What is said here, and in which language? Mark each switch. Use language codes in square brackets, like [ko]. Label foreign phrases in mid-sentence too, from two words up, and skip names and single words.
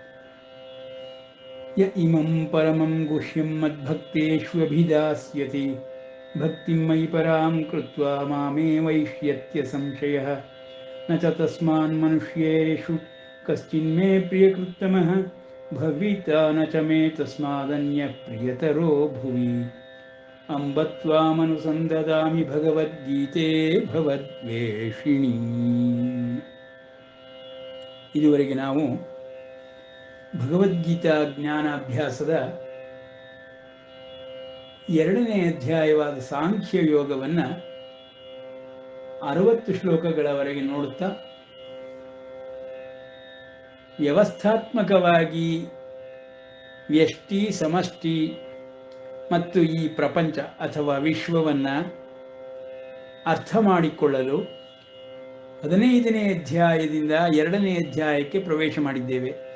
[sa] य इमं परमं गुह्यं मद्भक्तेष्वभिधास्यति भक्तिं मयि परां कृत्वा मामेवैष्यत्य संशयः न च तस्मान्मनुष्येषु कश्चिन्मे प्रियकृत्तमः भविता न च मे तस्मादन्यः प्रियतरो भुवि अंब त्वामनुसन्ददामि भगवद्गीते भवद्वेषिणी. [kn] ಇದುವರೆಗೆ ನಾವು ಭಗವದ್ಗೀತಾ ಜ್ಞಾನಾಭ್ಯಾಸದ ಎರಡನೇ ಅಧ್ಯಾಯವಾದ ಸಾಂಖ್ಯ ಯೋಗವನ್ನು 60 ಶ್ಲೋಕಗಳವರೆಗೆ ನೋಡುತ್ತಾ ವ್ಯವಸ್ಥಾತ್ಮಕವಾಗಿ ವ್ಯಷ್ಟಿ ಸಮಷ್ಟಿ ಮತ್ತು ಈ ಪ್ರಪಂಚ ಅಥವಾ ವಿಶ್ವವನ್ನು ಅರ್ಥ ಮಾಡಿಕೊಳ್ಳಲು 15ನೇ ಅಧ್ಯಾಯದಿಂದ 2ನೇ ಅಧ್ಯಾಯಕ್ಕೆ ಪ್ರವೇಶ ಮಾಡಿದ್ದೇವೆ.